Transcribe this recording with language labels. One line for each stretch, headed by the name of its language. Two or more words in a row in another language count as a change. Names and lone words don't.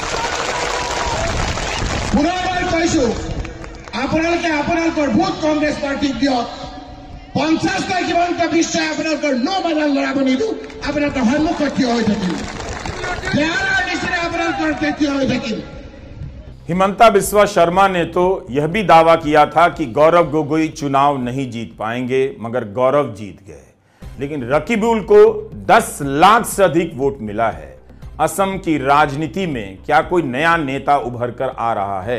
Assamese: পুনৰবাৰ কৈছো, আপোনালোকে আপোনালোকৰ ভোট কংগ্ৰেছ পাৰ্টিক দিয়ক। 50টা হিমন্ত বিশ্বই আপোনালোকৰ নো মেডাল লৰাব নিদিও। আপোনালোকৰ সন্মুখত থিয় হৈ থাকিম, বেয়াৰ নিচিনা আপোনালোকৰ থিয় হৈ থাকিম।
Hindi: हिमंता बिस्वा शर्मा ने तो यह भी दावा किया था कि गौरव गोगोई चुनाव नहीं जीत पाएंगे, मगर गौरव जीत गए। लेकिन रकीबुल को 10 लाख से अधिक वोट मिला है। असम की राजनीति में क्या कोई नया नेता उभर कर आ रहा है?